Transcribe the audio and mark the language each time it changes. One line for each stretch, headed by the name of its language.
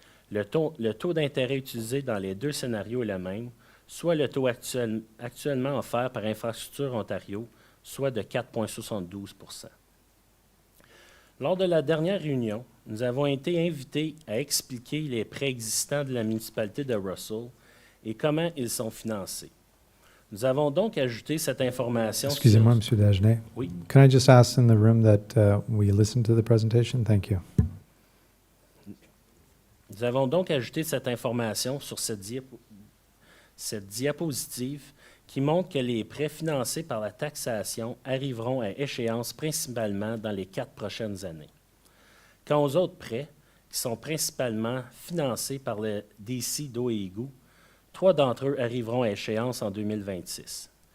French: Le taux d'intérêt utilisé dans les 2 scénarios est le même, soit le taux actuellement offert par Infrastructure Ontario, soit de 4,72 %. Lors de la dernière réunion, nous avons été invités à expliquer les prêts existants de la municipalité de Russell et comment ils sont financés. Nous avons donc ajouté cette information. Excusez-moi, M. Dagenet. Oui.
English: Can I just ask in the room that we listen to the presentation? Thank you.
French: Nous avons donc ajouté cette information sur cette diapositive qui montre que les prêts financés par la taxation arriveront à échéance principalement dans les 4 prochaines années. Quant aux autres prêts, qui sont principalement financés par le DC d'eau et égout, 3 d'entre eux arriveront à échéance en 2026.